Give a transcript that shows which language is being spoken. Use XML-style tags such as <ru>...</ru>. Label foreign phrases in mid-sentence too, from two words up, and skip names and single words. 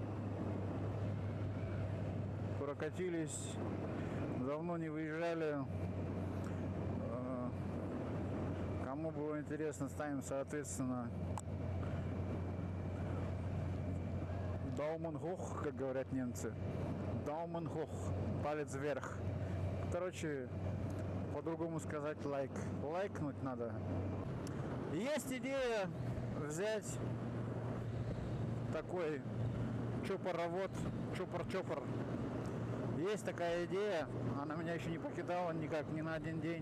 <ru>Прокатились. Давно не выезжали. Кому было интересно, ставим, соответственно,</ru> <de>Daumen hoch,</de> <ru>как говорят немцы.</ru> <de>Daumen hoch.</de> <ru>Палец вверх. Короче, по-другому сказать лайк. Лайкнуть надо. Есть идея взять такой чопоровод, чопор. Есть такая идея, она меня еще не покидала никак, ни на один день.</ru>